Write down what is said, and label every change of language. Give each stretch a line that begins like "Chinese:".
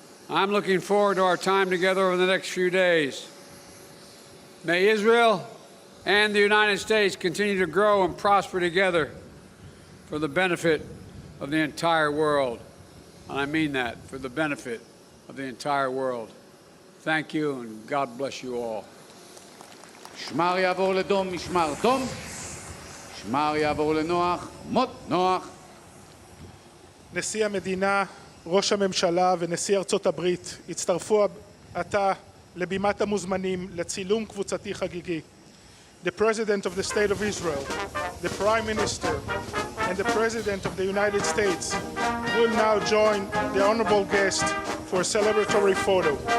English: I'm looking forward to our time together over the next few days. May Israel and the United States continue to grow and prosper together for the benefit of the entire world. And I mean that, for the benefit of the entire world. Thank you, and God bless you all.
Hebrew: משמר יעבור לדום, משמר דום. משמר יעבור לנוח, מות נוח. נשיא המדינה, ראש הממשלה ונשיא ארצות הברית הצטרפו עתה לבימת המוזמנים לצילום קבוצתי חגיגי.
English: The President of the State of Israel, the Prime Minister, and the President of the United States will now join the honorable guest for a celebratory photo.